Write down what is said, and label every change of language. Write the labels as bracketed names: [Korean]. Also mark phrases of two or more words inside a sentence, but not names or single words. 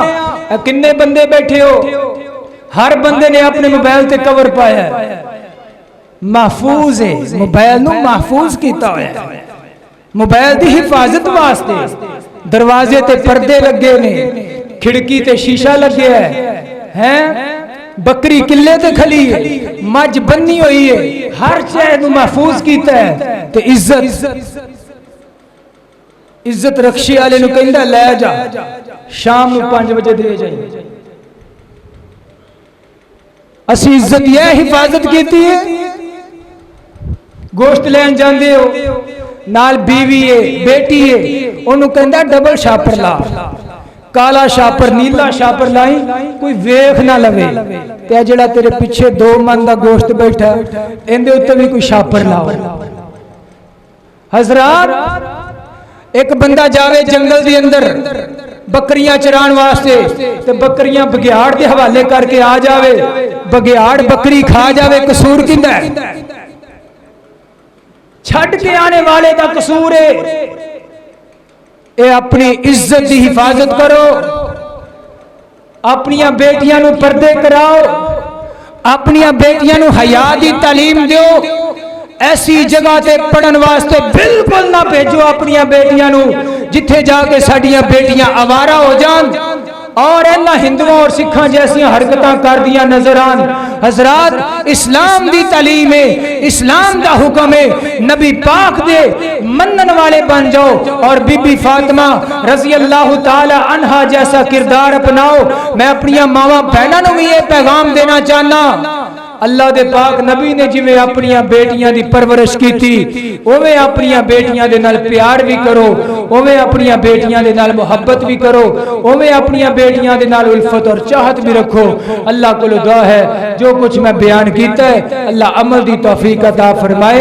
[Punjabi] کنے بندے بیٹھے ہو، ہر بندے نے اپنے موبائل تے کور پایا ہے، محفوظ ہے، موبائل نو محفوظ کیتا ہوا ہے، موبائل دی حفاظت واسطے دروازے تے پردے لگے نے، کھڑکی تے شیشہ لگے ہیں، بکری قلعے تے کھلی ہے، مجھ بنی ہوئی ہے، ہر چیز نو محفوظ کیتا ہے۔ تے عزت رکشی والے نو کہندا لے جا شام نو 5 بجے دے جائیں۔ اسی عزت یہ حفاظت کیتی ہے، گوشت لین جاندے ہو نال بیوی ہے بیٹی ہے، انہوں کہندا ڈبل شاپر لا، کالا شاپر نیلا شاپر لائی کوئی ویکھ نہ لوے، تے جڑا تیرے پیچھے 2 من دا گوشت بیٹھا اندے اوتے بھی کوئی شاپر لاؤ۔ حضرات ایک بندہ جاوے جنگل دی اندر بکریاں چران واسطے، تے بکریاں بگیاڑ دے حوالے کر کے آ جاوے، بگیاڑ بکری کھا جاوے، قصور کیندا ہے؟ چھڑ کے آنے والے دا قصور ہے۔ اے اپنی عزت دی حفاظت کرو، اپنی بیٹیاں نو پردے کراؤ، اپنی بیٹیاں نو حیا دی تعلیم دیو۔ ایسی جگہ تے پڑھن واسطے بالکل نہ بھیجو اپنی بیٹیاں نو جتھے جا کے ساڈیاں بیٹیاں آوارہ ہو جان اور اینا ہندوؤں اور سکھاں جیسی حرکتاں کر دیا نظر آن۔ حضرات اسلام دی تعلیم ہے، اسلام دا حکم ہے، نبی پاک دے منن والے بن جاؤ اور بی بی فاطمہ رضی اللہ تعالی عنہا جیسا کردار اپناؤ۔ میں اپنی ماواں بہناں نوں بھی یہ پیغام دینا چاہنا، اللہ دے پاک نبی نے جویں اپنی بیٹیاں دی پرورش کیتی اوویں اپنی بیٹیاں دے نال پیار بھی کرو، اوویں اپنی بیٹیاں دے نال محبت بھی کرو، اوویں اپنی بیٹیاں دے نال الفت اور چاہت بھی رکھو۔ اللہ کو دعا ہے جو کچھ میں بیان کیتا ہے اللہ عمل دی توفیق عطا فرمائے۔